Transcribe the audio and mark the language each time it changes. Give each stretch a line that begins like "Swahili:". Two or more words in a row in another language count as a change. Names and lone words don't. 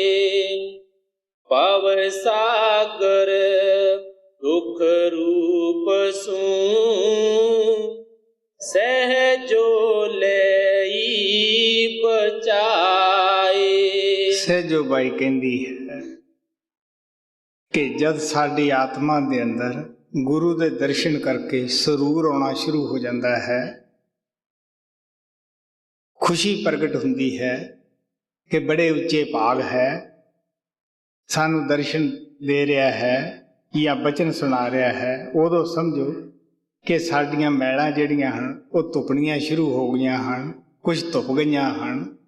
Hindi: पव सागर दुख रूप सू, सहजो लेई बचाए।
Punjabi: ਸਹਿਜੋ ਬਾਈ ਕਹਿੰਦੀ ਹੈ ਕਿ ਜਦ ਸਾਡੀ ਆਤਮਾ ਦੇ ਅੰਦਰ ਗੁਰੂ ਦੇ ਦਰਸ਼ਨ ਕਰਕੇ ਸਰੂਰ ਆਉਣਾ ਸ਼ੁਰੂ ਹੋ ਜਾਂਦਾ ਹੈ, ਖੁਸ਼ੀ ਪ੍ਰਗਟ ਹੁੰਦੀ ਹੈ ਕਿ ਬੜੇ ਉੱਚੇ ਭਾਗ ਹੈ, ਸਾਨੂੰ ਦਰਸ਼ਨ ਦੇ ਰਿਹਾ ਹੈ ਜਾਂ ਬਚਨ ਸੁਣਾ ਰਿਹਾ ਹੈ, ਉਦੋਂ ਸਮਝੋ ਕਿ ਸਾਡੀਆਂ ਮੈਲਾਂ ਜਿਹੜੀਆਂ ਹਨ ਉਹ ਧੁੱਪਣੀਆਂ ਸ਼ੁਰੂ ਹੋ ਗਈਆਂ ਹਨ, ਕੁਝ ਧੁੱਪ ਗਈਆਂ ਹਨ।